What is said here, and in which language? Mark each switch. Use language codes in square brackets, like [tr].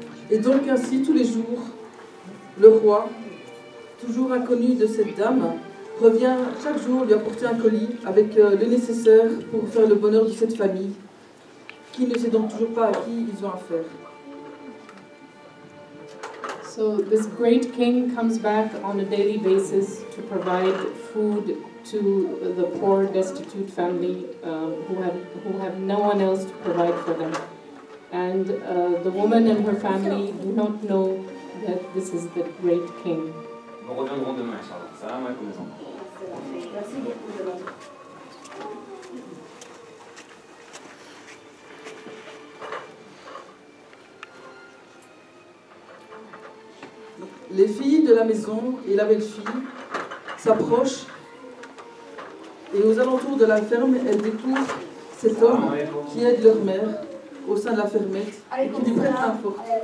[fr] Et donc ainsi, tous les jours, le roi, toujours inconnu de cette dame, revient chaque jour lui apporter un colis avec le nécessaire pour faire le bonheur de cette famille, qui ne sait donc toujours pas à qui ils ont affaire. [en] So this great king comes back on a daily basis to provide food to the poor, destitute family who have no one else to provide for them. And the woman and her family do not know that this is the great king. [fr] Nous reviendrons demain, Inch'Allah. Salam alaikum les enfants. Merci beaucoup de l'ordre. Les filles de la maison et la belle-fille s'approchent et aux alentours de la ferme, elles découvrent cet homme qui aide leur mère au sein de la fermette et qui lui prête main forte.